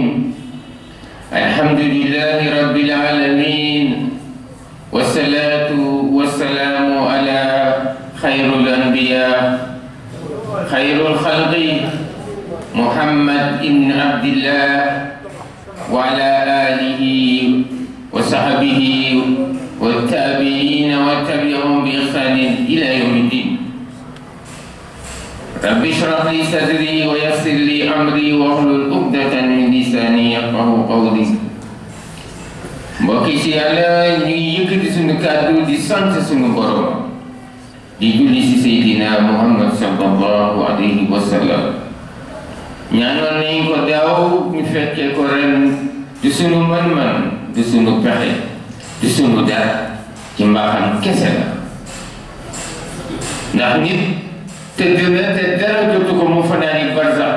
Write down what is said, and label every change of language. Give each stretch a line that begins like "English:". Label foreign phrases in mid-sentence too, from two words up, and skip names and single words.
Arabic: الحمد لله رب العالمين، والصلاة والسلام على خير الأنبياء خير الخلق محمد بن عبد الله وعلى آله وصحبه والتابعين وتبعهم بإحسان إلى يوم الدين. رب اشرح لي صدري ويسر لي أمري واحلل عقدة من لساني يفقهوا قولي.
Wolof: mbokk yi ci Yàlla ñuy yëkkati sunu kàddu di sant sunu borom di julli ci Seydina Muhammad
Arabic: صلى الله عليه وسلم.
Wolof: ñaanoon nañ ko daaw ñu fekkee ko ren di sunu man-man di sunu pexe di sunu dara ci mbaaxam kese la, ndax nit tëdd na te dara jotu ko mu fanaani barzaq.